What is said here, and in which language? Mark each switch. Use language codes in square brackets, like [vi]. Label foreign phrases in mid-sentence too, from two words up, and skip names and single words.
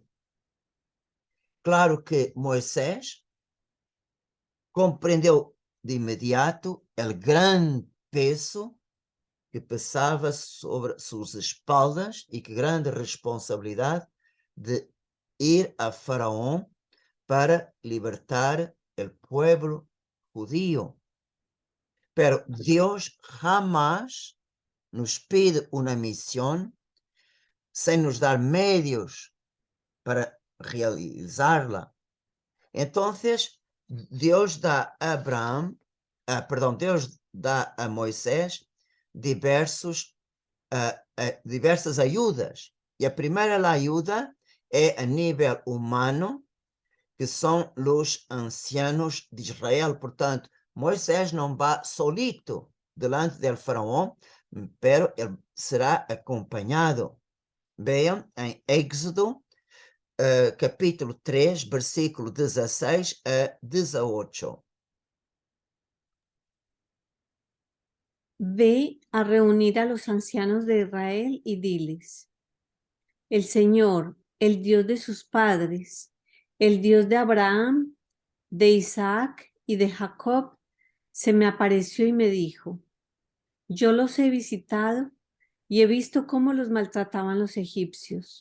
[pt] Claro que Moisés compreendeu de imediato o grande peso que pesava sobre suas espaldas e que grande responsabilidade de ir a Faraó para libertar o [es] pueblo judío. [pt] Pero Deus [es] jamás nos pide [pt] uma missão sem nos dar meios para realizá-la. Então, Deus dá a Deus dá a Moisés diversas ajudas. E a primeira ajuda é a nível humano, que são os ancianos de Israel. Portanto, Moisés não vai [es] solito delante del faraó, [pt] pero ele será acompanhado. Vejam em Éxodo, capítulo 3, versículo 16 a 18. [es] Ve a reunir a los ancianos de Israel y diles: el Señor, el Dios de sus padres, el Dios de Abraham, de Isaac y de Jacob, se me apareció y me dijo: yo los he visitado y he visto cómo los maltrataban los egipcios.